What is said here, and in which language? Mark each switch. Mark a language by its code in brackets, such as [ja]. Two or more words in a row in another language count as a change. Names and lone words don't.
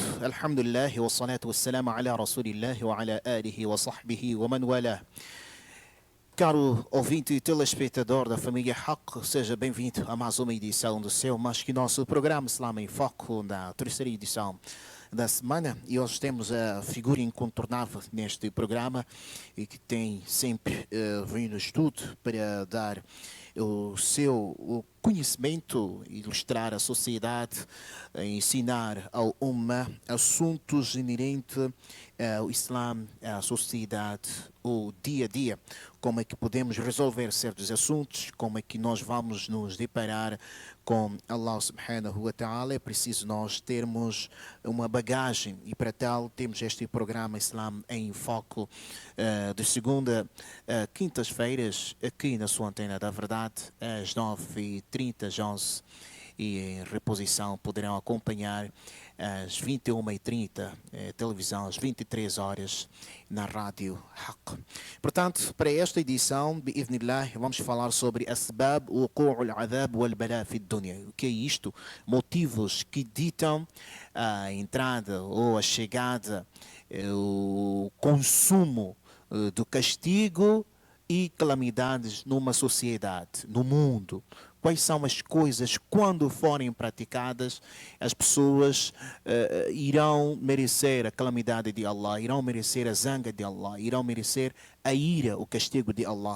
[ar] الحمد لله والصلاة والسلام على رسول الله وعلى آله وصحبه ومن والاه. [pt] Caro ouvinte e telespectador da família Haq, seja bem-vindo a mais uma edição do seu mais que nosso programa Islam em Foco, na terceira edição da semana. E hoje temos a figura incontornável neste programa e que tem sempre vindo tudo para dar o seu conhecimento, ilustrar a sociedade, ensinar ao Ummah assuntos inerentes ao Islã, à sociedade, o dia a dia. Como é que podemos resolver certos assuntos, como é que nós vamos nos deparar com Allah [ar] سبحانه وتعالى. [pt] É preciso nós termos uma bagagem e para tal temos este programa Islam em Foco de segunda a quintas-feiras aqui na sua antena da verdade às 9h30, às 11h, e em reposição poderão acompanhar às 21h30, televisão às 23 horas na rádio Haq. Portanto, para esta edição, bi'idhnillah, vamos falar sobre [ar] أسباب وقوع العذاب والبلاء في دنيا. [pt] O que é isto? Motivos que ditam a entrada ou a chegada, o consumo do castigo e calamidades numa sociedade, no mundo. Quais são as coisas, quando forem praticadas, as pessoas irão merecer a calamidade de Allah, irão merecer a zanga de Allah, irão merecer a ira, o castigo de Allah.